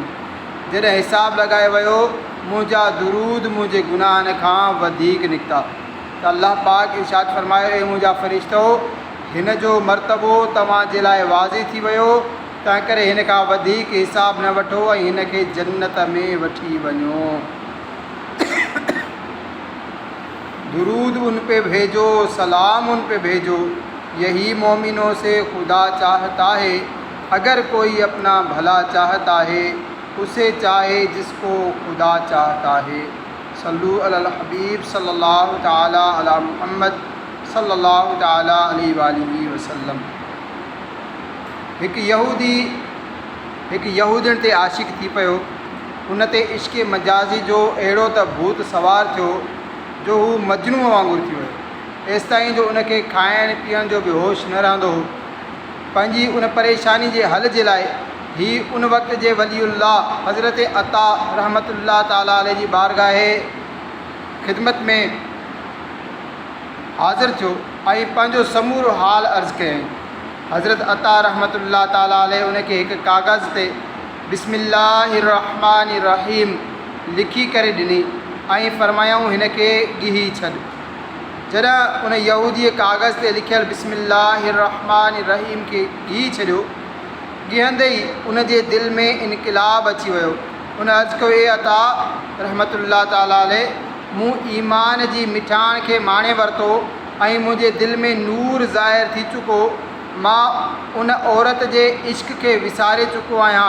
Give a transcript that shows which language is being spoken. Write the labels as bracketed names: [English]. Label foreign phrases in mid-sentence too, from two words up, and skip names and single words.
[Sindhi] जॾहिं हिसाब लॻायो वियो मुंहिंजा दुरूद मुंहिंजे गुनाहनि खां वधीक निकिता त अल्लाह पाक इरशाद फ़रमायो ऐं मुंहिंजा फ़रिश्तो हिन जो मर्तबो तव्हांजे लाइ वाज़िह थी वियो, तंहिं करे हिन खां वधीक हिसाब न वठो ऐं हिन खे जन्नत में वठी वञो। [Urdu] درود اس پہ بھیجو، سلام اس پہ بھیجو، یہی مومنوں سے خدا چاہتا ہے. اگر کوئی اپنا بھلا چاہتا ہے اسے چاہے جس کو خدا چاہتا ہے. [Arabic] صلوا على الحبيب صلى الله تعالى على محمد صلى الله تعالى عليه وآله وسلم. [Sindhi] हिकु यहूदियुनि ते आशिक़ थी पियो। उन ते इश्क़ मजाज़ी जो अहिड़ो त भूत सवार थियो जो हू मजनू वांगुरु थी वियो। एसि ताईं जो उनखे खाइण पीअण जो बि होश न रहंदो हो। पंहिंजी उन परेशानी जे हल जे लाइ ही उन वक़्त जे वलीउल्लाह हज़रत अता [Arabic] رحمة الله تعالى عليه [Sindhi] जी बारगाह ख़िदमत में हाज़िर थियो ऐं पंहिंजो समूरो हाल अर्ज़ु कयईं। हज़रत अता [Arabic] رحمة الله تعالى عليه [Sindhi] उनखे हिकु काग़ज़ ते [Arabic] بسم الله الرحمن الرحيم [Sindhi] लिखी करे ॾिनी ऐं फ़रमायाऊं हिन खे ॻीही छॾ। जॾहिं उन यहूदीअ काग़ज़ ते लिखियल [Arabic] بسم الله الرحمن الرحيم [Sindhi] खे ॻीही छॾियो, ॻीहंदे ई उन जे दिलि में इनक़िलाब अची वियो। उन अर्ज़ु कयो ए अता [Arabic] رحمة الله تعالى عليه, [Sindhi] मूं ईमान जी मिठाण खे माणे वरितो ऐं मुंहिंजे दिलि में नूर ज़ाहिर थी चुको। मां उन औरत जे इश्क़ खे विसारे चुको आहियां।